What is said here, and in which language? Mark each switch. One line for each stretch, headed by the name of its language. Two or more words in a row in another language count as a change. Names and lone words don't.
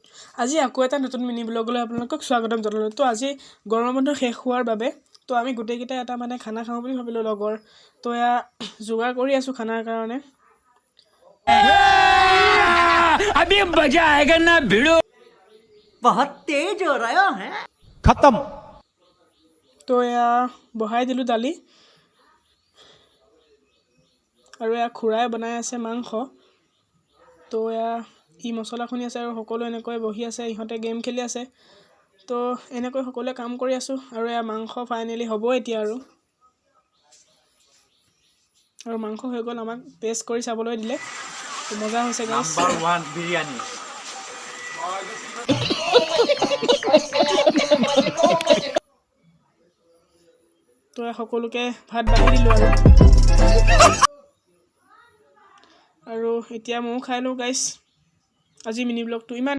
Assamese: আজি আকৌ এটা নতুন মিনি ব্লগলৈ আপোনালোকক স্বাগতম জনালোঁ। তো আজি গৰম বন্ধ শেষ হোৱাৰ বাবে তো আমি গোটেইকেইটা এটা মানে খানা খাওঁ বুলি ভাবিলোঁ লগৰ। তো এয়া যোগাৰ কৰি আছোঁ খানাৰ কাৰণে।
Hindi: अभी मजा आएगा ना भिड़ो बहुत तेज हो रहा है खत्म
Assamese: তো এয়া বহাই দিলোঁ দালি আৰু এয়া খুৰাই বনাই আছে মাংস। তো এয়া মছলা খুন্দি আছে আৰু সকলো এনেকৈ বহি আছে, ইহঁতে গেম খেলি আছে। তো এনেকৈ সকলোৱে কাম কৰি আছোঁ আৰু এয়া মাংস ফাইনেলি হ'ব এতিয়া আৰু মাংস হৈ গ'ল, আমাক টেষ্ট কৰি চাবলৈ দিলে। মজা হৈছে গাইছ।
Hindi: नंबर 1 बिरयानी
Assamese: তো সকলোকে ভাত বাঢ়ি দিলোঁ আৰু এতিয়া ময়ো খাই লওঁ গাইছ। আজি মিনি ব্লগটো ইমান